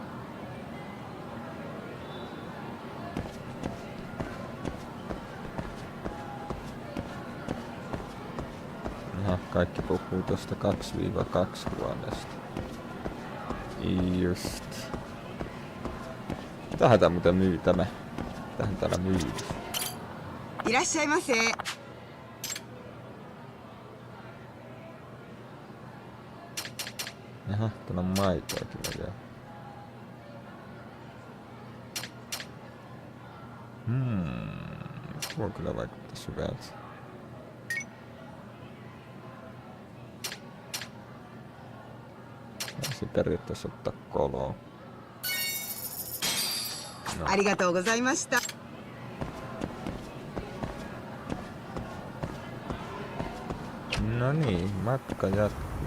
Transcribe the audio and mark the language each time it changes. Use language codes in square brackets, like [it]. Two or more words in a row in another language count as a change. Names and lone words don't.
[fi] Aha, kaikki puhuu tosta 2-2 huoneesta. Just. Mitähän tää muuten myy tämä? Mitähän täällä myy? [ja] いらっしゃいませ。 [fi] Aha, täällä on maitoakin vielä. Tuo kyllä vaikuttaisi hyvältä. Voisi periaatteessa ottaa koloon. No. [ja] ありがとうございました。 [fi] No niin, matka jatkuu.